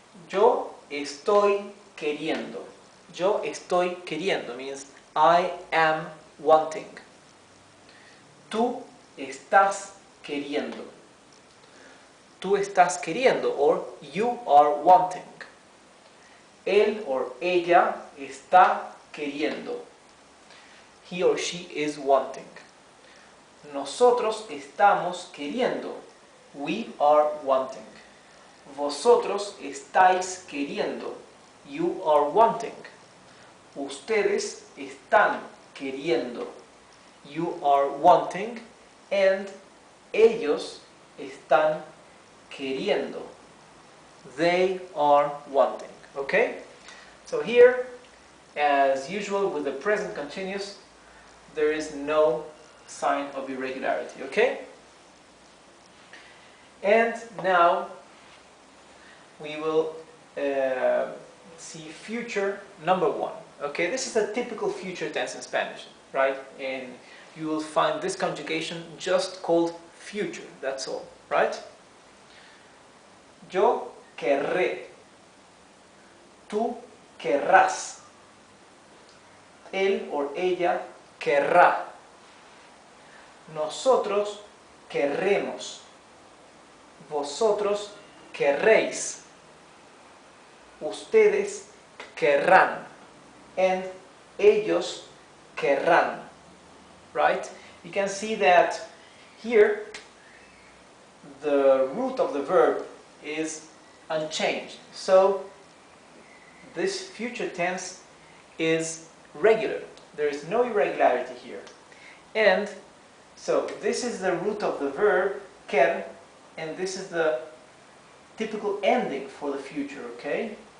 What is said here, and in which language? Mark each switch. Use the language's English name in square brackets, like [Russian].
[Spanish] Yo estoy queriendo. Yo estoy queriendo [English] means I am wanting. [Spanish] Tú estás queriendo. Tú estás queriendo, [English] or you are wanting. [Spanish] Él or ella está queriendo. [English] He or she is wanting. [Spanish] Nosotros estamos queriendo. [English] We are wanting. [Spanish] Vosotros estáis queriendo. [English] You are wanting. [Spanish] Ustedes están queriendo. [English] You are wanting. And [Spanish] ellos están queriendo. [English] They are wanting. Okay? So here, as usual with the present continuous, there is no sign of irregularity. Okay? And now we will see future number 1. Okay, this is a typical future tense in Spanish, right? And you will find this conjugation just called future, that's all, right? [Spanish] Yo querré, tú querrás, él o ella querrá, nosotros querremos, vosotros querréis, ustedes querrán, and ellos querrán, right? [English] You can see that here the root of the verb is unchanged, so this future tense is regular. There is no irregularity here, and so this is the root of the verb quer, and this is the typical ending for the future, okay?